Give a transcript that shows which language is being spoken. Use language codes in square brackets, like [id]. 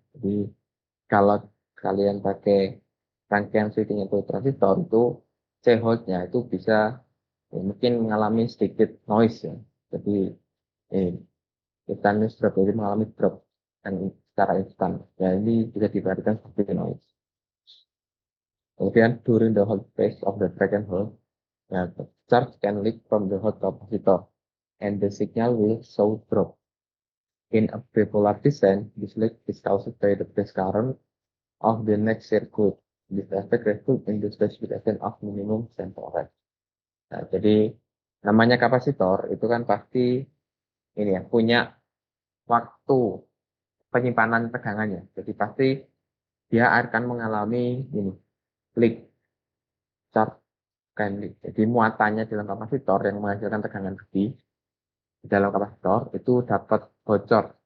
[id] Jadi kalau kalian pakai rangkaian switching itu transistor itu C-hold-nya itu bisa ya, mungkin mengalami sedikit noise ya. Jadi [en] instantaneous drop, [id] jadi mengalami drop dan secara instan. Ya ini bisa diperhatikan seperti noise. [en] Kemudian during the hold phase of the second hold, ya, the charge can leak from the hold capacitor and the signal will show drop. In a bipolar design, this leak is caused by the base current of the next circuit. This effect results in the specification of minimum sample rate. [id] Nah, jadi namanya kapasitor itu kan pasti ini ya punya waktu penyimpanan tegangannya. Jadi pasti dia akan mengalami ini [en] leak charge can leak. [id] Jadi muatannya dalam kapasitor yang menghasilkan tegangan lebih di dalam kapasitor itu dapat bocor.